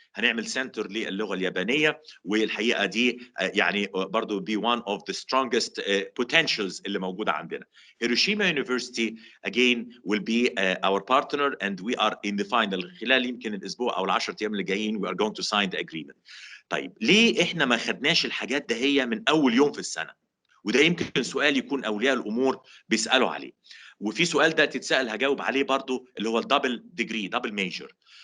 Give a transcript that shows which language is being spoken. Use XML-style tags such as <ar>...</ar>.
<ar>هنعمل سنتر للغه اليابانيه والحقيقه دي يعني برضو</ar> <en>be one of the strongest potentials</en> <ar>اللي موجوده عندنا.</ar> <en>Hiroshima University again will be our partner and we are in the final.</en> <ar>خلال يمكن الاسبوع او ال10 ايام اللي جايين</ar> <en>we are going to sign the agreement.</en> <ar>طيب ليه احنا ما خدناش الحاجات ده هي من اول يوم في السنه؟ وده يمكن سؤال يكون اولياء الامور بيسالوا عليه. وفي سؤال ده تتسال هجاوب عليه برضو اللي هو الدبل ديجري دبل ميجر.</ar>